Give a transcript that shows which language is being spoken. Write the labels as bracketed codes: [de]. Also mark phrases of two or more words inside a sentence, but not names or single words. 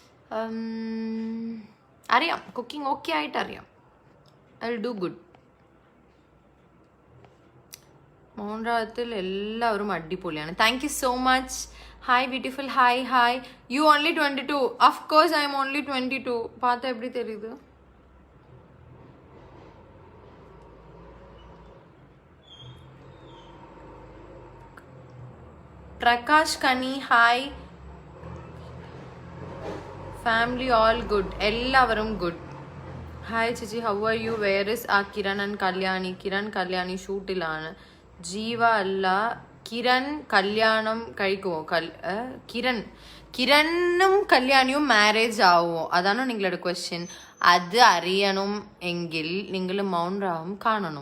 [ml] അറിയാം, കുക്കിംഗ് ഓക്കെ ആയിട്ട് അറിയാം. [en] I will do good. [ml] മൗൻറാത്തിൽ എല്ലാവരും അടിപൊളിയാണ്. [en] Thank you so much. Hi beautiful. Hi hi. You only 22. Of course I am only 22. [ta] பார்த்தா எப்படி தெரியுது? [ml] പ്രകാശ് കനി ഹായ്. [en] Family all good, എല്ലാവരും ഗുഡ്. [ml] ഹായ് ചേച്ചി, [en] How are you? Where is a Kiran and Kalyani? [ml] കിരൺ കല്യാണി ഷൂട്ടിലാണ്. ജീവ അല്ല, കിരൺ കല്യാണം കഴിക്കുമോ? കിരണ്ണും കല്യാണിയും മാരേജ് ആവുമോ? അതാണോ നിങ്ങളുടെ ക്വസ്റ്റ്യൻ? അത് അറിയണം എങ്കിൽ നിങ്ങൾ മൗൻറാവും കാണണം.